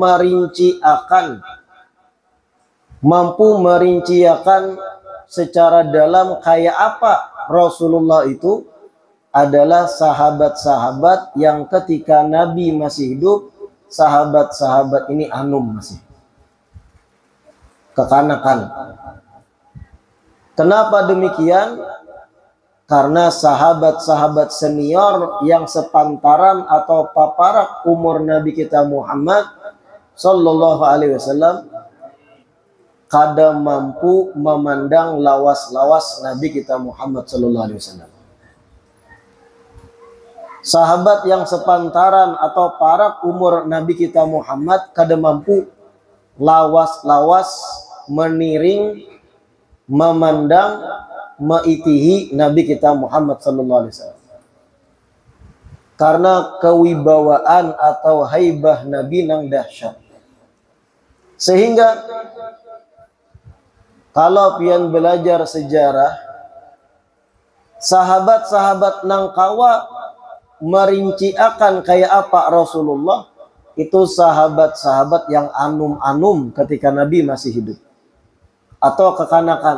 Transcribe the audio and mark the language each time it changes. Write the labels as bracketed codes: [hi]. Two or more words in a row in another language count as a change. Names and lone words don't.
[bjn] merinciakan secara dalam kayak apa Rasulullah itu adalah sahabat-sahabat yang ketika Nabi masih hidup, sahabat-sahabat ini masih kekanakan. Kenapa demikian? Karena sahabat-sahabat senior yang sepantaran atau paparak umur Nabi kita Muhammad [ar] sallallahu alaihi wasallam [bjn] kada mampu memandang lawas-lawas Nabi kita Muhammad [ar] sallallahu alaihi wasallam. [bjn] Sahabat yang sepantaran atau parak umur Nabi kita Muhammad kada mampu lawas-lawas, meniring, memandang, meitihi Nabi kita Muhammad [ar] sallallahu alaihi wasallam. [bjn] Karena kewibawaan atau haibah Nabi nang dahsyat. Sehingga kalau pian belajar sejarah, sahabat-sahabat nang kawa merinciakan kayak apa Rasulullah, itu sahabat-sahabat yang anum-anum ketika Nabi masih hidup atau kekanakan.